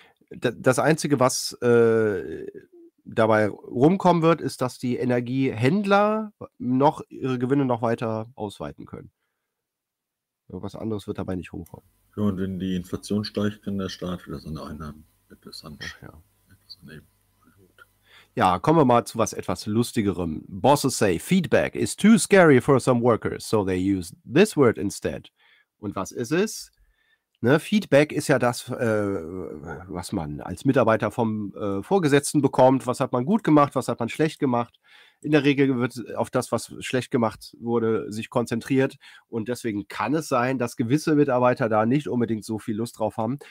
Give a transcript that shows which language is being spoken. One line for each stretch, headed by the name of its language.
German: Das Einzige, was dabei rumkommen wird, ist, dass die Energiehändler noch ihre Gewinne noch weiter ausweiten können. Was anderes wird dabei nicht rumkommen. Ja, und wenn die Inflation steigt, kann der Staat wieder seine Einnahmen etwas annehmen. Ja, kommen wir mal zu was etwas Lustigerem.
English: Bosses say, feedback is too scary for some workers, so they use this word instead.
German: Und was ist es? Ne, Feedback ist ja das, was man als Mitarbeiter vom Vorgesetzten bekommt. Was hat man gut gemacht, was hat man schlecht gemacht? In der Regel wird auf das, was schlecht gemacht wurde, sich konzentriert. Und deswegen kann es sein, dass gewisse Mitarbeiter da nicht unbedingt so viel Lust drauf haben.